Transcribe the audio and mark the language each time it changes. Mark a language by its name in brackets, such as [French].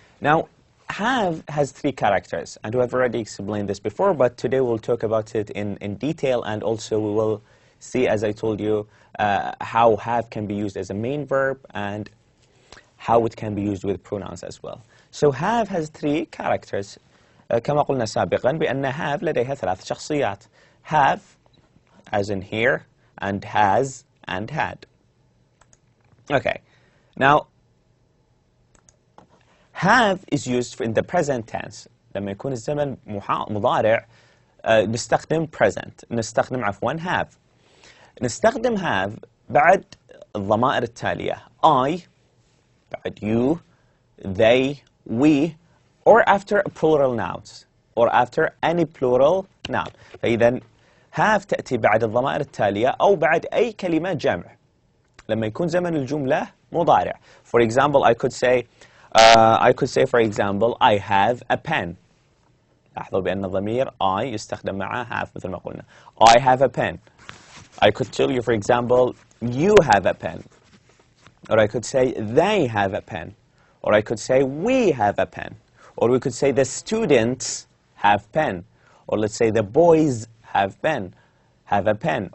[English] Now, have has three characters, and we have already explained this before, but today we'll talk about it in detail, and also we will see, as I told you, how have can be used as a main verb and how it can be used with pronouns as well. So have has three characters. [Arabic] كما قلنا سابقا بأن have لديها ثلاث شخصيات. [English] Have, as in here, and has, and had. Okay, now have is used in the present tense. [Arabic] لما يكون الزمن مضارع نستخدم present، نستخدم عفوا have. نستخدم have بعد الضمائر التالية I، بعد [English] you, they, we, or after plural nouns, or after any plural noun. [Arabic] فإذا have تأتي بعد الضمائر التالية أو بعد أي كلمة جمع لما يكون زمن الجملة مضارع. [English] For example, I could say, for example, I have a pen. [Arabic] لاحظوا بأن الضمير I يستخدم مع have مثل ما قلنا. [English] I have a pen. I could tell you, for example, you have a pen. Or I could say they have a pen. Or I could say we have a pen. Or we could say the students have pen. Or let's say the boys have a pen.